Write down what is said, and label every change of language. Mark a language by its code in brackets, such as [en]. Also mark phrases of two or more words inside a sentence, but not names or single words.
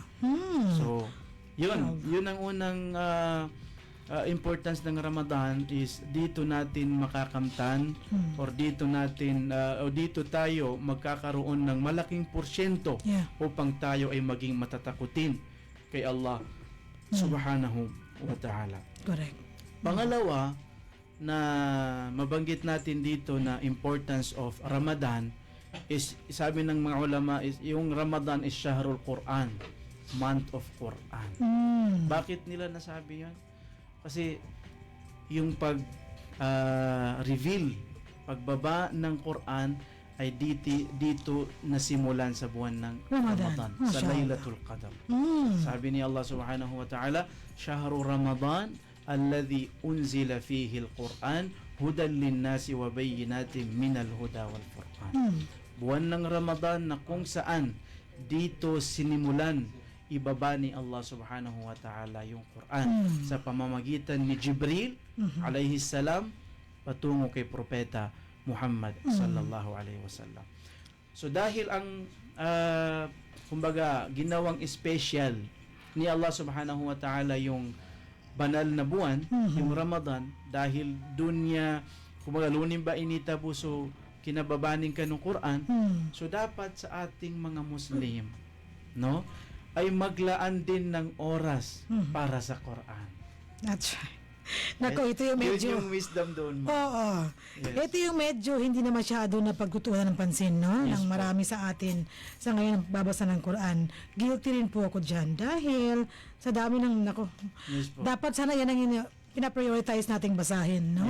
[tl] So yun ang unang importance ng Ramadan is dito natin makakamtan or dito natin o dito tayo magkakaroon ng malaking porsyento [en] Yeah. [tl] upang tayo ay maging matatakutin kay [ar] الله سبحانه وتعالى. [en] Correct. [tl] Pangalawa na mabanggit natin dito na [en] importance of Ramadan [tl] is sabi ng mga ulama is yung Ramadan is [ar] شهر القرآن, [en] month of Quran. [tl] Bakit nila nasabi yan? Kasi yung reveal, pagbaba ng Quran ay dito nasimulan sa buwan ng Ramadan, sa [ar] Mashallah. [tl] Laylatul Qadr. Sabi ni [ar] الله سبحانه وتعالى شهر رمضان الذي أنزل فيه القرآن هدى للناس وبينات من الهدى والفرقان. [tl] Buwan ng Ramadan na kung saan dito sinimulan ibaba ni [ar] الله سبحانه وتعالى [tl] yung Quran sa pamamagitan ni Jibril [ar] عليه السلام [tl] patungo kay propeta Muhammad [ar] صلى الله عليه وسلم. [tl] So dahil ang kumbaga ginawang special ni [ar] الله سبحانه وتعالى [tl] yung banal na buwan, yung Ramadan, dahil dun niya kumbaga lunim ba inita puso kinababaning ka ng Quran. So dapat sa ating mga Muslim, no, ay maglaan din ng oras para sa Quran. [en] That's right. [tl] Nako, ito yung Yun medyo... yung wisdom doon, ma'am. Oo. [en] Yes. [tl] Ito yung medyo hindi na masyado na pagtutuunan ng pansin, no? [en] Yes [tl] ng po. marami sa atin sa ngayon babasa ng Quran. Guilty rin po ako dyan dahil sa dami ng, nako, [en] Yes po. [tl] dapat sana yan ang pinaprioritize nating basahin, no?